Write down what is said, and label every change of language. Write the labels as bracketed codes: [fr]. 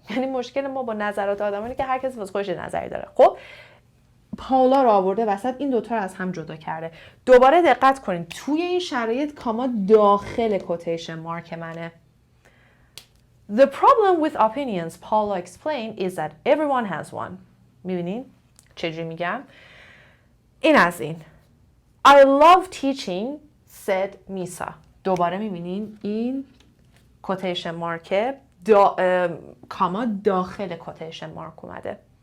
[fa] یعنی مشکل ما با نظرات آدمانی که هر کسی واسه خودش نظری داره. خب پاولا رو آورده وسط این دوتا رو از هم جدا کرده. دوباره دقت کنید توی این شرایط کاما داخل کوتیشن مارک منه. [en] The problem with opinions Paula explained is that everyone has one. [fa] میبینین چجوری میگم؟ این از این. [en] I love teaching said Misa. [fa] دوباره میبینین این کوتیشن مارک کاما داخل کوتیشن مارک اومده.